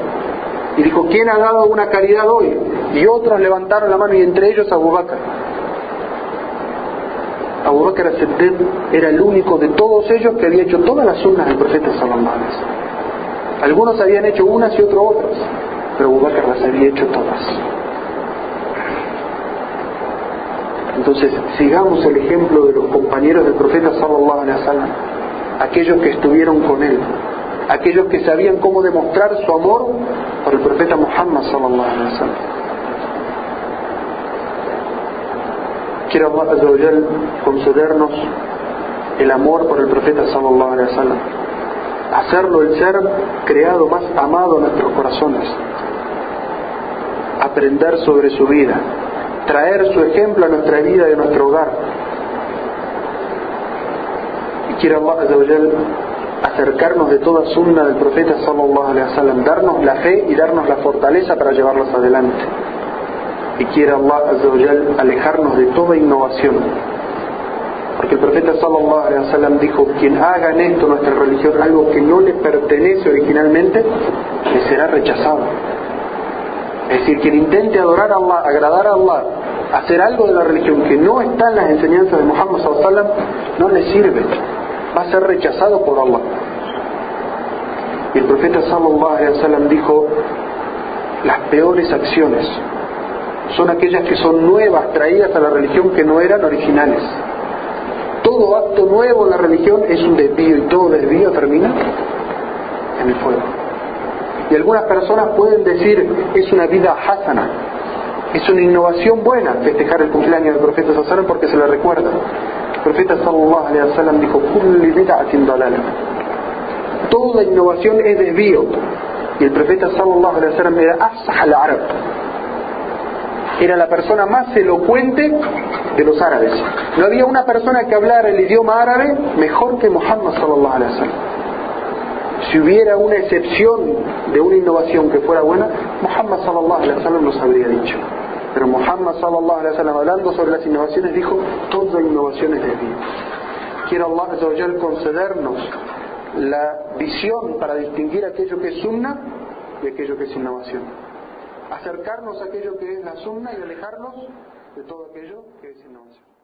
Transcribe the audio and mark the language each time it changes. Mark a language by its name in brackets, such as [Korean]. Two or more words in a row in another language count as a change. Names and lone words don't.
[Spanish] Y dijo: ¿quién ha dado una caridad hoy? Y otros levantaron la mano, y entre ellos Abu Bakr. Abu Bakr as-Siddiq era el único de todos ellos que había hecho todas las sunnas del profeta [Arabic] صلى الله عليه وسلم. [Spanish] Algunos habían hecho unas y otros otras, pero Abu Bakr las había hecho todas. Entonces, sigamos el ejemplo de los compañeros del profeta [Arabic] صلى الله عليه وسلم, [Spanish] aquellos que estuvieron con él, aquellos que sabían cómo demostrar su amor por el profeta Muhammad [Arabic] صلى الله عليه وسلم. [Spanish] Quiere Allah [Arabic] عز وجل [Spanish] concedernos el amor por el profeta [Arabic] صلى الله عليه وسلم, [Spanish] hacerlo el ser creado más amado en nuestros corazones, aprender sobre su vida, traer su ejemplo a nuestra vida y a nuestro hogar. Y quiere Allah [Arabic] عز وجل [Spanish] acercarnos de toda sunna del profeta [Arabic] صلى الله عليه وسلم, [Spanish] darnos la fe y darnos la fortaleza para llevarlos adelante. Y quiere Allah [Arabic] عز وجل [Spanish] alejarnos de toda innovación, porque el profeta [Arabic] صلى الله عليه وسلم [Spanish] dijo: quien haga en esto, nuestra religión, algo que no le pertenece originalmente, le será rechazado. Es decir, quien intente adorar a Allah, agradar a Allah, hacer algo de la religión que no está en las enseñanzas de Muhammad [Arabic] صلى الله عليه وسلم, [Spanish] no le sirve, va a ser rechazado por Allah. Y el profeta [Arabic] صلى الله عليه وسلم [Spanish] dijo: las peores acciones son aquellas que son nuevas, traídas a la religión, que no eran originales. Todo acto nuevo en la religión es un desvío, y todo desvío termina en el fuego. Y algunas personas pueden decir: es una vida hasana, es una innovación buena festejar el cumpleaños del profeta [Arabic] صلى الله عليه وسلم [Spanish] porque se le recuerda. El profeta [Arabic] صلى الله عليه وسلم dijo: كل بدعة ضلالة. [Spanish] Toda innovación es desvío. Y el profeta [Arabic] صلى الله عليه وسلم [Spanish] era [Arabic] أفصح العرب, [Spanish] era la persona más elocuente de los árabes. No había una persona que hablara el idioma árabe mejor que Muhammad [Arabic] صلى الله عليه وسلم. [Spanish] Si hubiera una excepción de una innovación que fuera buena, Muhammad [Arabic] صلى الله عليه وسلم [Spanish] nos habría dicho. Pero Muhammad [Arabic] صلى الله عليه وسلم, [Spanish] hablando sobre las innovaciones, dijo: toda innovación es desvío. Quiere Allah [Arabic] عز وجل [Spanish] concedernos la visión para distinguir aquello que es sunna y aquello que es innovación, acercarnos a aquello que es la sunna y alejarnos de todo aquello que es innovación.